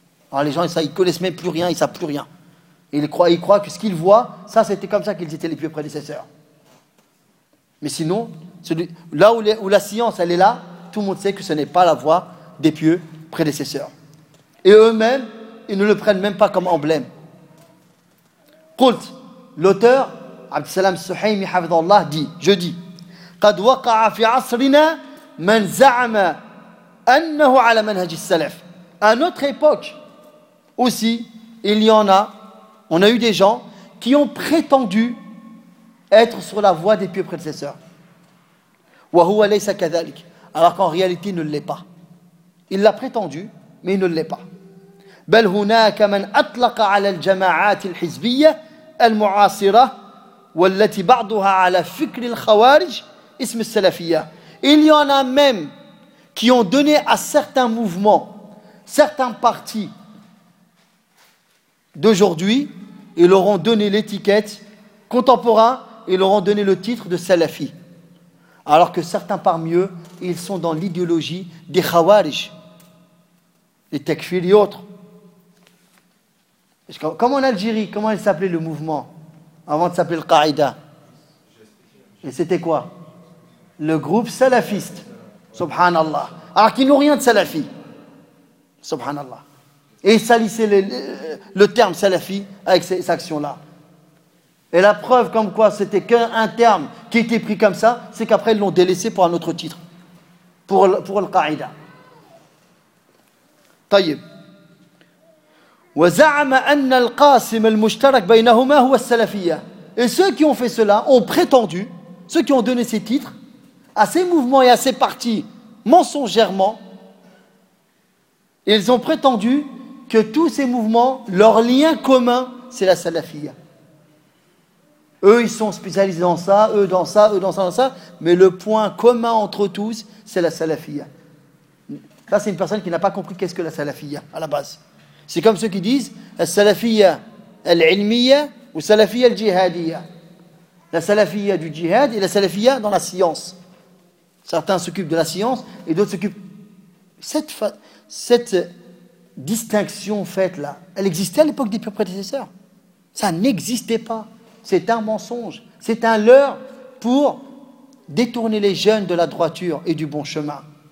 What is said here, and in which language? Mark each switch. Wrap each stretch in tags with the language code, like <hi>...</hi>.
<fr>Alors les gens, ils ne connaissent même plus rien, ils ne savent plus rien. Ils croient que ce qu'ils voient, ça c'était comme ça qu'ils étaient les plus prédécesseurs. Mais sinon... là où la science elle est là, tout le monde sait que ce n'est pas la voie des pieux prédécesseurs. Et eux-mêmes, ils ne le prennent même pas comme emblème. Qult, l'auteur Abdussalam Suhaimi Hafidhallah dit, je dis</fr> <ar>قَدْ وَقَعَ فِي عَصْرِنَا مَنْ زَعَمَ أَنَّهُ عَلَى مَنْهَجِ السَّلَفِ.</ar> <fr>À notre époque aussi, il y en a, on a eu des gens qui ont prétendu être sur la voie des pieux prédécesseurs. Alors qu'en réalité, il ne l'est pas. Il l'a prétendu, mais il ne l'est pas.</fr> <ar>بل هناك من أطلق على الجماعات الحزبية المعاصرة والتي بعضها على فكر الخوارج اسم السلفية.</ar> <fr>Il y en a même qui ont donné à certains mouvements, certains partis d'aujourd'hui, ils leur ont donné l'étiquette contemporain, ils leur ont donné le titre de salafi. Alors que certains parmi eux, ils sont dans l'idéologie des khawarij, les takfir et autres. Comme en Algérie, comment il s'appelait le mouvement avant de s'appeler le Qaïda? Et c'était quoi? Le groupe salafiste, subhanallah. Alors qu'ils n'ont rien de salafi, subhanallah. Et ils salissaient le terme salafi avec ces actions-là. Et la preuve comme quoi c'était qu'un terme qui était pris comme ça, c'est qu'après ils l'ont délaissé pour un autre titre, pour le Qaïda.</fr> <ar>Tayyib. وزعم أن القاسم المشترك بينهما هو السلفية.</ar> <fr>Et ceux qui ont fait cela ont prétendu, ceux qui ont donné ces titres à ces mouvements et à ces partis mensongèrement, ils ont prétendu que tous ces mouvements, leur lien commun, c'est la salafia. Eux, ils sont spécialisés dans ça, eux dans ça, eux dans ça, dans ça. Mais le point commun entre tous, c'est la salafia. Ça, c'est une personne qui n'a pas compris qu'est-ce que la salafia, à la base. C'est comme ceux qui disent, la salafia,</fr> <ar>العلمية وسلفية الجهادية.</ar> <fr>La salafia du djihad et la salafia dans la science. Certains s'occupent de la science et d'autres s'occupent... Cette distinction faite-là, elle existait à l'époque des prédécesseurs? Ça n'existait pas. C'est un mensonge. C'est un leurre pour détourner les jeunes de la droiture et du bon chemin.</fr>